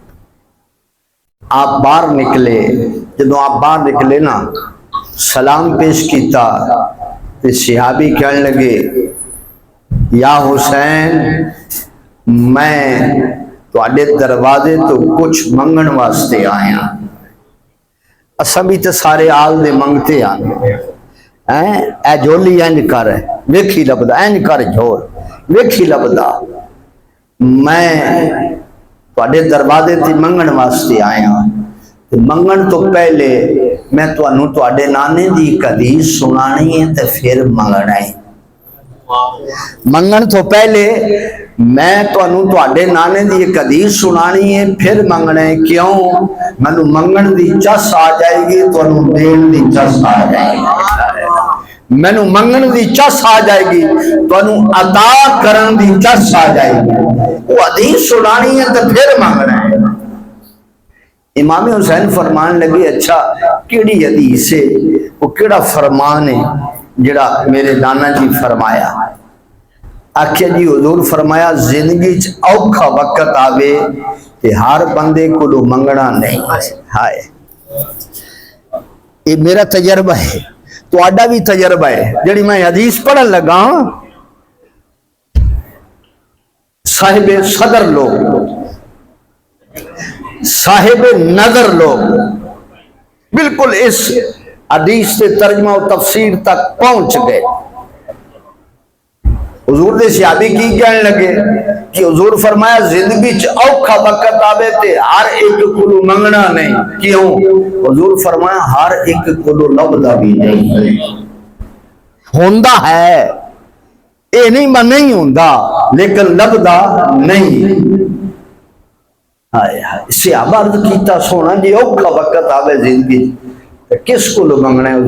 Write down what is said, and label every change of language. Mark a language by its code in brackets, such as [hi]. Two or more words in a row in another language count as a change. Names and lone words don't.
[pa] آپ باہر نکلے، جدو آپ باہر نکلے نا سلام پیش کیتا، صحابی کہنے لگے یا حسین میں تواڈے دروازے تو کچھ منگن واسطے آیا، اساں بھی تے سارے آل دے منگتے آنے، اے جھولی انج کر ویکھی لبدا، انج کر جھول ویکھی لبدا، میں تواڈے دروازے تے منگن واسطے آیا، منگن تو پہلے میں تانوں تواڈے نانے دی ایک حدیث سنانی ہے تے پھر منگنا ہے۔ منگن تو پہلے میں تانوں تواڈے نانے دی ایک حدیث سنانی ہے پھر منگنا ہے، کیوں؟ مینوں منگن دی چس آ جائے گی، تانوں دین دی چس آ جائے گی، مینوں منگن دی چس آ جائے گی، تانوں عطا کرن دی چس آ جائے گی، وہ حدیث سنانی ہے تے پھر منگنا ہے۔ امام حسین فرمان لگے اچھا کیڑی حدیث ہے، وہ کیڑا فرمان ہے جڑا میرے نانا جی فرمایا؟ آکھیا جی حضور فرمایا زندگی چ اوکھا وقت آوے تے ہر بندے کو منگنا نہیں، ہائے یہ میرا تجربہ ہے، تواڈا بھی تجربہ ہے، جڑی میں حدیث پڑھن لگا صاحب صدر لوگ، صاحب نظر لوگ [ur] بالکل اس حدیث سے ترجمہ و تفسیر تک پہنچ گئے۔ [pa] حضور دے صحابی کی کہنے لگے کہ حضور فرمایا زندگی چ اوکھا وقت آوے تے ہر ایک کو منگنا نہیں، کیوں؟ حضور فرمایا ہر ایک کو لبدا بھی نہیں، ہوندا ہے اے نہیں میں نہیں ہوندا لیکن لبدا نہیں۔ صحابہ عرض کیتا سونا جی اوکھا وقت آوے زندگی کس کو منگنا ہے؟